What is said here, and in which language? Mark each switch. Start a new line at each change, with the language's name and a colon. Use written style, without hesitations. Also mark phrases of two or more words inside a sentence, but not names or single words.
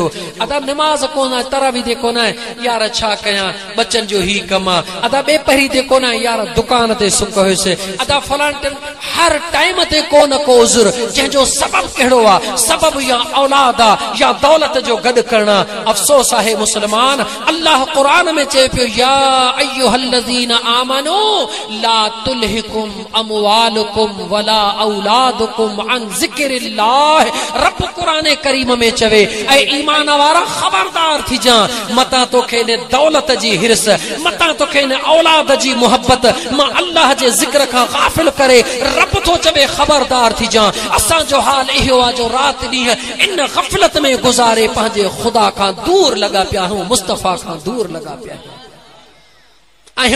Sindhi: अदा नमाज कोन आहे, तरावी ते कोन आहे, यार छा कयां, बच्चन जो ही कम आहे। अदा ॿे पहिरीं ते कोन आहे, यार दुकान ते सुख हुयुसि। अदा फलाण हर टाइम ते कोन को उज़ुर, जंहिंजो सबब कहिड़ो आहे? सबब या औलाद आहे या दौलत जो गॾु करणु। अफ़सोस आहे मुसलमान, अल्लाह क़ुरान में चए पियो,
Arabic: يا أيها الذين آمنوا لا تلهكم أموالكم ولا أولادكم عن ذكر الله.
Sindhi: रब क़ुरान करीम में चवे, ऐ ईमान वारा खबरदार थी जा, मता तोखे ने दौलत जी हिरस, मता तोखे ने औलाद जी मोहब्बत मां अल्लाह जे ज़िक्र खां गाफ़िल करे। रब तो चवे खबरदार थी जा। असां जो हाल इहो आहे जो रात ॾींहं इन गफ़लत में गुज़ारे पंहिंजे खुदा खां दूर लॻा पिया आहियूं, मुस्तफा खां दूर लॻा पिया आहियूं।